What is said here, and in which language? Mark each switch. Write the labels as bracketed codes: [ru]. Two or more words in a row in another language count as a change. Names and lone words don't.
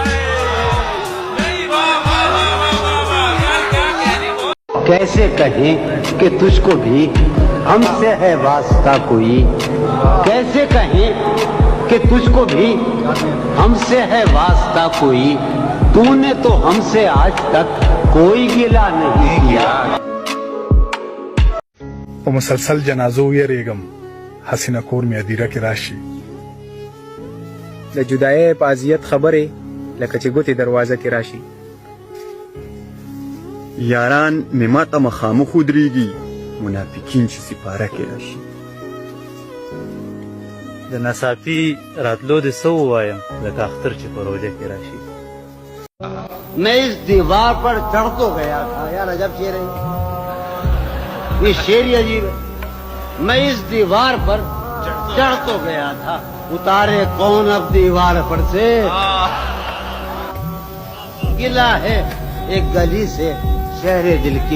[ur] کیسے کہیں کہ تجھ کو بھی ہم سے ہے واسطہ کوئی، کیسے کہیں کہ تجھ کو بھی ہم سے ہے واسطہ کوئی، تو نے تو ہم سے آج تک کوئی گلہ نہیں کیا. [ps] په مسلسل جنازو یریږم حسینه کور مې ادیره کې راشي د جدایۍ په اذیت خبرې لکه چې ګوتې دروازه کې راشي یاران مې ماته مخامخ ودرېږي منافقین چې سپاره کې راشي د ناڅاپي راتلو د څه ووایم لکه اختر چې په روژه کې راشي [ur] میں اس دیوار پر چڑھ تو گیا تھا. یار عجب شعر ہے یہ، شعر ہی عجیب ہے. میں اس دیوار پر چڑھ تو گیا تھا، اتارے کون اب دیوار پر سے. گلہ ہے ایک گلی سے شہر دل کی.